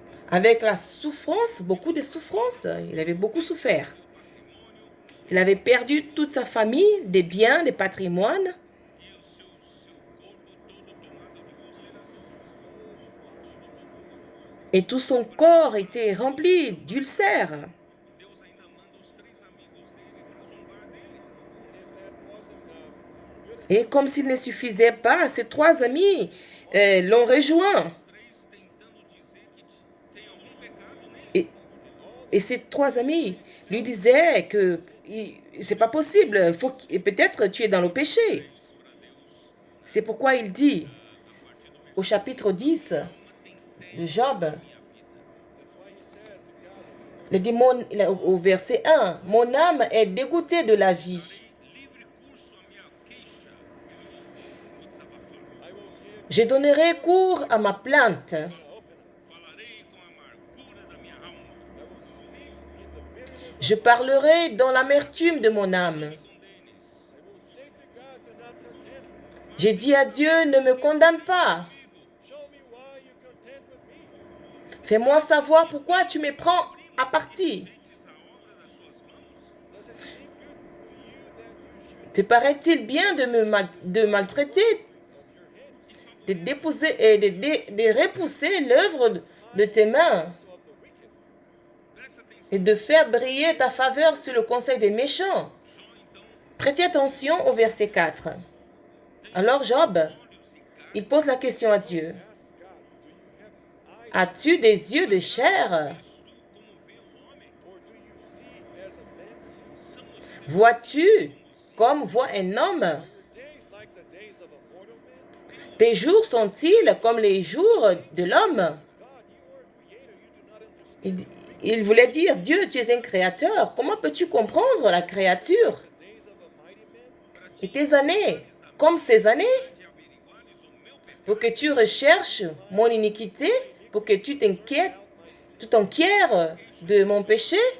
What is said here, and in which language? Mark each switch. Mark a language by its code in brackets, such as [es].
[fr] Avec la souffrance, beaucoup de souffrance. Il avait beaucoup souffert. Il avait perdu toute sa famille, des biens, des patrimoines. Et tout son corps était rempli d'ulcères. [pt] Deus ainda manda os 3 amigos dele para zombar dele. [fr] Et comme s'il ne suffisait pas, ses 3 amis l'ont rejoint. [pt] 3 tentando dizer que tem algum pecado nele. [fr] Et, et ses 3 amis lui disaient que c'est pas possible, peut-être tu es dans le péché. C'est pourquoi il dit au chapitre 10 de Job, il dit au verset 1, « Mon âme est dégoûtée de la vie. [pt] Livre curso à minha queixa. Vou desabafar. [fr] Je donnerai cours à ma plainte. [pt] Falarei com a amargura da minha alma. [fr] Je parlerai dans l'amertume de mon âme. J'ai dit à Dieu, ne me condamne pas. [en] Show me why you're content with me. [fr] Fais-moi savoir pourquoi tu me prends à partie. Te paraît-il bien de maltraiter, de déposer et de repousser l'œuvre de tes mains et de faire briller ta faveur sur le conseil des méchants? Prêtez attention au verset 4. Alors Job, il pose la question à Dieu. As-tu des yeux de chair? Vois-tu comme voit un homme? [en] Days like the days of a mortal man. [fr] Tes jours sont-ils comme les jours de l'homme? [en] God, you are a creator. You do not understand [fr] Il voulait dire, Dieu, tu es un créateur. Comment peux-tu comprendre la créature? [en] the days of a mighty man. [fr] Et tes années, comme ces années, pour que tu recherches mon iniquité, pour que tu t'inquiètes, tu t'enquières de mon péché?